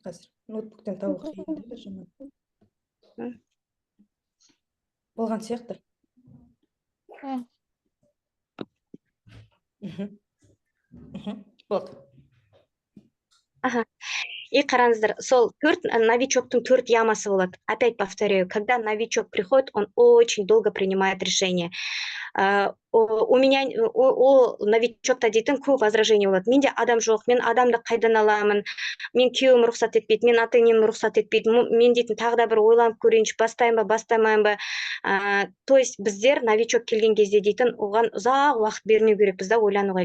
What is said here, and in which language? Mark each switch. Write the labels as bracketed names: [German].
[Kazakh] Қазір, ноутбуктен табу қиын. Болған сияқты. Болды. И қараңыздар, сол новичоктың 4 ямасы болады. [Russian] Опять повторяю, когда новичок приходит, он очень долго принимает решение. У меня [Kazakh] новичокта дейтін көп возражение болады. Менде адам жоқ, мен адамды қайдан аламын, мен күйеуім рұқсат етпейді, мен ата-енем рұқсат етпейді, мен дейтін тағы да бір ойланып көрейінші, бастайын ба, бастамайын ба. [Russian] То есть [Kazakh] біздер новичок келген кезде дейтін оған ұзақ уақыт бермеу керекпіз, да, ойлануға.